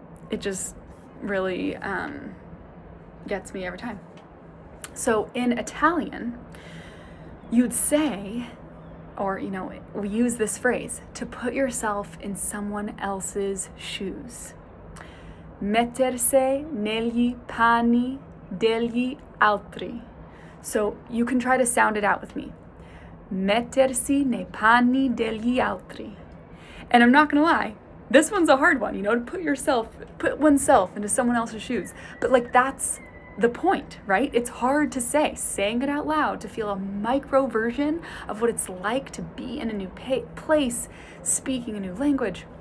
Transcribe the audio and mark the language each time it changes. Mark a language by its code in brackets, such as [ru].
[en] It just really gets me every time. So in Italian, you'd say, or we use this phrase, to put yourself in someone else's shoes. [it] Mettersi negli panni degli altri. [en] So you can try to sound it out with me. [it] Mettersi nei panni degli altri. [en] And I'm not gonna lie, this one's a hard one, to put oneself into someone else's shoes. But that's the point, right? It's hard to say, saying it out loud, to feel a micro version of what it's like to be in a new place, speaking a new language.